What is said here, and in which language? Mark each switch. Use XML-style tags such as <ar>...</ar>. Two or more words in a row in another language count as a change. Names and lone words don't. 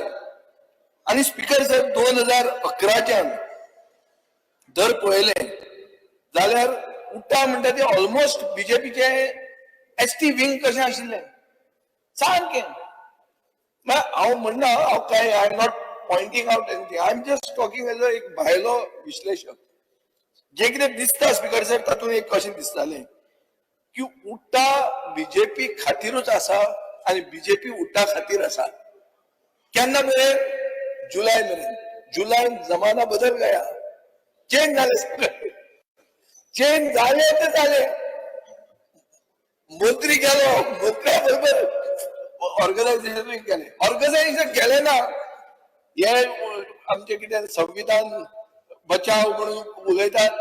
<kok>आनी स्पीकर सर, 2011च्यान जर पळयलें जाल्यार उट्टा म्हणटा ते ऑलमोस्ट बीजेपीचे</kok> <en>ST wing</en> <kok>कशें आशिल्लें सारकें. हांव म्हणना हांव काय</kok> <en>I am not pointing out anything, I am just talking as</en> <kok>एक भायलो विश्लेशक. जे कितें दिसता स्पीकर सर तातूंत एक कशें दिसतालें की उट्टा बीजेपी खातीरूच आसा आनी बीजेपी उट्टा खातीर आसा. केन्ना मेरेन? जुलय मेरेन. जुलयान</kok> <hi>जमाना बदल गया,</hi> <kok>चेंज जाले.</kok> <mr>चेंज झाले ते झाले.</mr> <kok>मंत्री गेलो, मंत्र्या बरोबर ऑर्गनायझेशन केले. ऑर्गनायझेशन केले ना हे आमचे कितें संविधान बचाव म्हणून उलयतात.</kok>